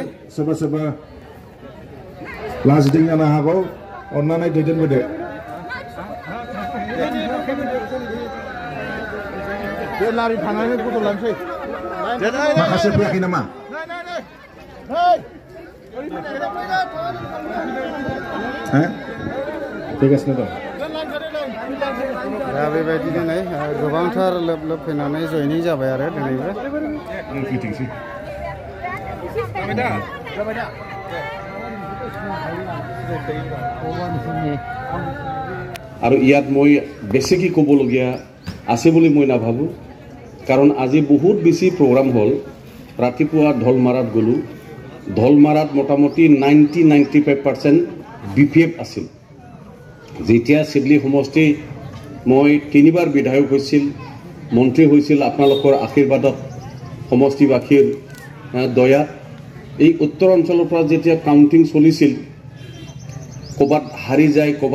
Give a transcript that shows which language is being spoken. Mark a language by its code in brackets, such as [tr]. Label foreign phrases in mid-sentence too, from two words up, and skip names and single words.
[brx] सोरबा सोरबा लाजिदों जानो हागौ अन्नानै दैदेनबोदो लारि थानानै फट' लानोसै माखासे फैयाखै नामा फैगासिनो दं दा बेबायदिनो नै गोबांथार लोब लोब फैनानै जयनिं जाबाय आरो दिनैबो [as] আৰু ইয়াত মই বেছি কি ক'বলগীয়া আছে বুলি মই নাভাবো কাৰণ আজি বহুত বেছি প্ৰগ্ৰাম হ'ল ৰাতিপুৱা ঢলমাৰাত গ'লো ঢলমাৰাত মোটামুটি 90-95% বিপিএফ আছিল যেতিয়া চিডলি সমষ্টি মই 3বাৰ বিধায়ক হৈছিল মন্ত্ৰী হৈছিল আপোনালোকৰ আশীৰ্বাদত সমষ্টিবাসীৰ দয়া এই উত্তৰ অঞ্চলৰ পৰা যেতিয়া কাউন্টিং চলিছিল ক'বাত হাৰি যায় ক'বাত